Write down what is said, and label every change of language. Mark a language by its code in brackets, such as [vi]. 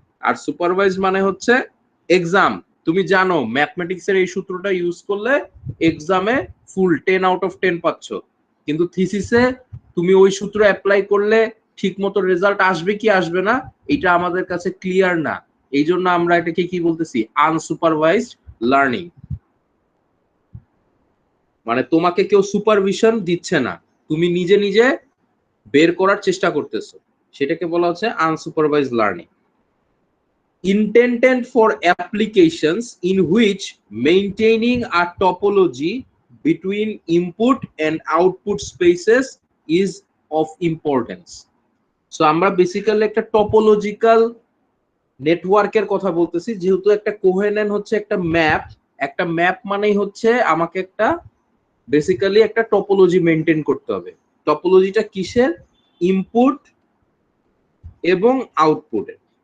[bn] আর supervise মানে হচ্ছে exam. তুমি জানো ম্যাথমেটিক্স এর এই সূত্রটা ইউজ করলে এক্সামে ফুল 10 আউট অফ 10 পাচ্ছ, কিন্তু থিসিসে তুমি ওই সূত্র অ্যাপ্লাই করলে ঠিক মতো রেজাল্ট আসবে কি আসবে না এটা আমাদের কাছে ক্লিয়ার না। এই জন্য আমরা এটাকে কি বলতেছি? Unsupervised learning. মানে তোমাকে কেউ সুপারভিশন দিচ্ছে না, তুমি নিজে নিজে বের করার চেষ্টা করতেছো, সেটাকে বলা হচ্ছে unsupervised learning. [en] Intended for applications in which maintaining a topology between input and output spaces is of importance. [bn] So আমরা বেসিক্যালি একটা টপোলজিক্যাল নেটওয়ার্কের কথা বলতেছি, যেহেতু একটা কোহেনেন হচ্ছে একটা ম্যাপ। একটা ম্যাপ মানেই হচ্ছে আমাকে একটা বেসিক্যালি একটা টপোলজি মেনটেন করতে হবে। টপোলজিটা কিসের? ইনপুট এবং আউটপুটের।